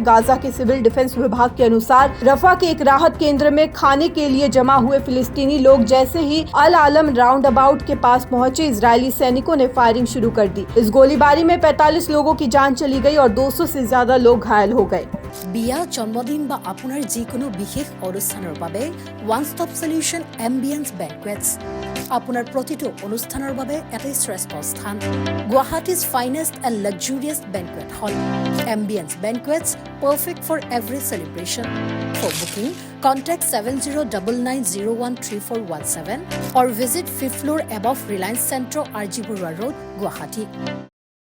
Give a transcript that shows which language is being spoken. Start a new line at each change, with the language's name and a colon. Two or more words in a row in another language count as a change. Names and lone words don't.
Hindi: गाजा के सिविल डिफेंस विभाग के अनुसार रफा के एक राहत केंद्र में खाने के लिए जमा हुए फिलिस्तीनी लोग जैसे ही अल आलम राउंड अबाउट के पास पहुंचे, इजरायली सैनिकों ने फायरिंग शुरू कर दी। इस गोलीबारी में 45 लोगों की जान चली गई और 200 से ज्यादा लोग घायल हो गए।
Assamese: বিয়া, জন্মদিন বা আপোনাৰ যিকোনো বিশেষ অনুষ্ঠানৰ বাবে
English: one stop solution
Assamese: এম্বিয়েন্স বেংকুৱেটছ আপোনাৰ প্ৰতিটো অনুষ্ঠানৰ বাবে এটাই শ্ৰেষ্ঠ স্থান।
English: Guwahati's finest and luxurious banquet hall Ambience Banquets, perfect for every celebration. for booking contact 7099013417 or visit 5th floor above Reliance Centro, RG Burwa Road, Guwahati.